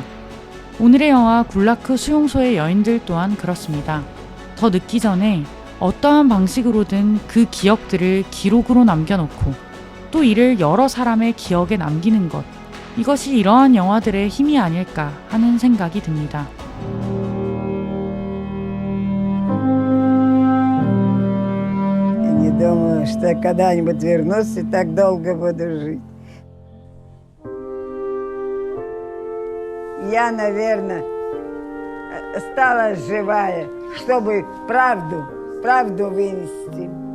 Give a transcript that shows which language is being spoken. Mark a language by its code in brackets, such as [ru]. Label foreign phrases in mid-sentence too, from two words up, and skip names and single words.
[ko] 오늘의 영화 굴라크 수용소의 여인들 또한 그렇습니다. 더 늦기 전에 어떠한 방식으로든 그 기억들을 기록으로 남겨놓고 또 이를 여러 사람의 기억에 남기는 것, 이것이 이러한 영화들의 힘이 아닐까 하는 생각이 듭니다. [ru] Не думаю, что когда-нибудь вернусь и так долго буду жить. Я, наверное, стала живая, чтобы правду вынести.